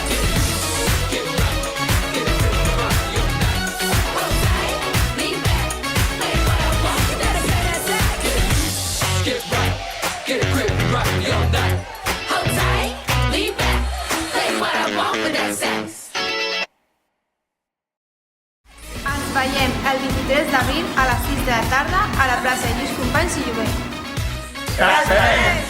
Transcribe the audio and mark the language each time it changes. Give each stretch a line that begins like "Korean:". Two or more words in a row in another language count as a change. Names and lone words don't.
English: Get right, get a grip and rock me all night. Hold tight, lean back, play what I want. You better play that sax. Get right, get a grip and rock me all night. Hold tight, lean back, play what I want with that sax.
Catalan: Ens veiem el 23 d'abril a les 6 de la tarda a la plaça Lluís Companys i Llobet. Gràcies!